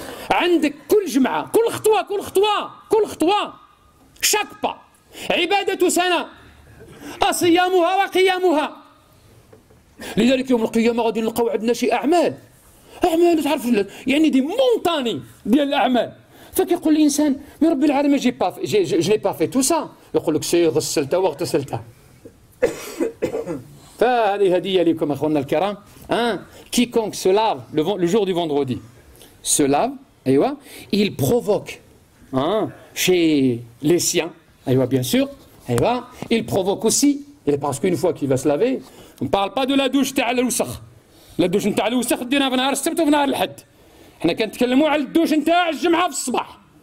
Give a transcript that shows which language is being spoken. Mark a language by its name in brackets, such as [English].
[Arabic] عندك كل جمعه، كل خطوه شاك با عباده سنه صيامها وقيامها. لذلك يوم القيامه غادي نلقاو عندنا شي اعمال اعمال تعرف يعني [French] دي مونطاني [Arabic] ديال الاعمال. فكيقول الانسان يا ربي العالمين [French] جو n'ai pas fait tout ça. [Arabic] يقول لك سي غسلتها واغتسلتها. فهذه هديه لكم اخواننا الكرام. [French] Quiconque se lave le jour du vendredi se lave, il provoque chez les siens, bien sûr, il provoque aussi, parce qu'une fois qu'il va se laver, on ne parle pas de la douche [Arabic] تاع الوسخ. [French] la douche [Arabic] نتاع الوسخ دينا في نهار السبت وفي نهار الحد. حنا كنتكلموا على الدوش نتاع الجمعه في الصباح.